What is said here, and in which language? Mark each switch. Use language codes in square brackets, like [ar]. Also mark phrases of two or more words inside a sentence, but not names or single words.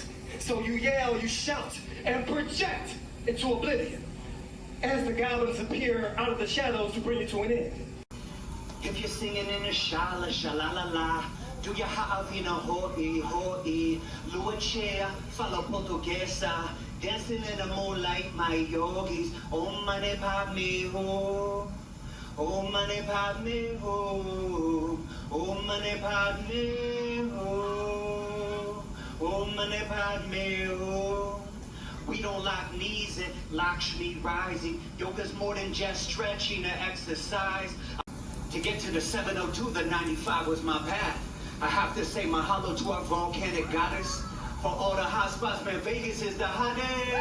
[en] So you yell, you shout, and project into oblivion as the goblins appear out of the shadows to bring you to an end. If you're singing in a shala shalala la, do your ha'avina ho'i ho'i, luachea, [pt] fala portuguesa, [en] dancing in the moonlight, my yogis, [sa] om mane padme ho, om mane padme ho, om mane padme ho, om mane padme ho. [en] We don't lock knees and Lakshmi rising. Yoga's more than just stretching or exercise. To get to the 702, the 95 was my path. I have to say mahalo to our volcanic goddess. For all the hot spots, man, Vegas is the hottest.